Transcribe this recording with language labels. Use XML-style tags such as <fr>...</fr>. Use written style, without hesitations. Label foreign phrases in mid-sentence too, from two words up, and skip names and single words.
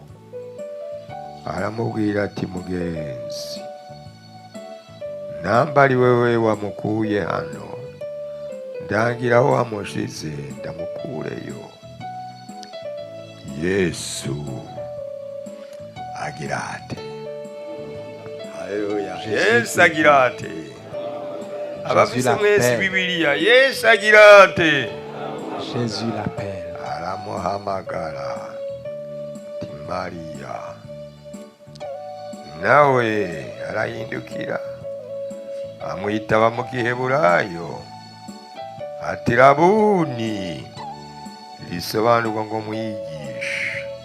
<rn>Aramubwira ati, mugenzi, namba ari wewe wamukuye hano, ndangira aho wamushize ndamukureyo. Yesu agira ati, haleluya. Yesu agira ati, abafise mwese Bibiliya, Yesu agira ati,</rn> <fr>Jésus l'appelle.</fr> <rn>aramuhamagara ati, Mariya. Nawe arahindukira amwitaba mu Giheburayo ati, Rabuni, risobanurwa ngo mwigisha.</rn>